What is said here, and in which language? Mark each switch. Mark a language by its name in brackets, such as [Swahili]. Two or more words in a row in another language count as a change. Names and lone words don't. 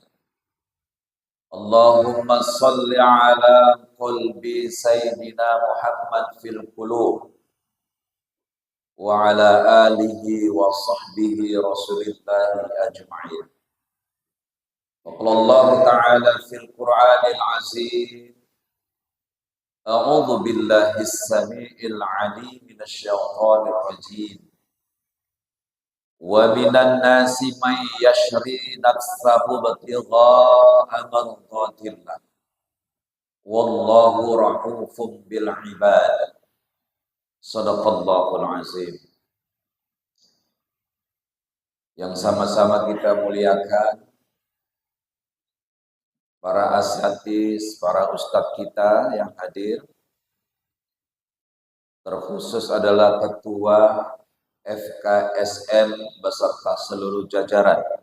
[Arabic] اللهم صل على قلب سيدنا محمد في القلوب وعلى آله وصحبه رسول الله أجمعين. قال الله تعالى في القرآن العظيم. أعوذ بالله السميع العليم من الشيطان الرجيم. ومن الناس من يشري نفسه ابتغاء مرضات الله. والله رؤوف بالعباد. صدق الله العظيم. [Indonesian] Yang sama-sama kita muliakan para asatidz, para ustadz kita yang hadir, terkhusus adalah ketua FKSM beserta seluruh jajaran.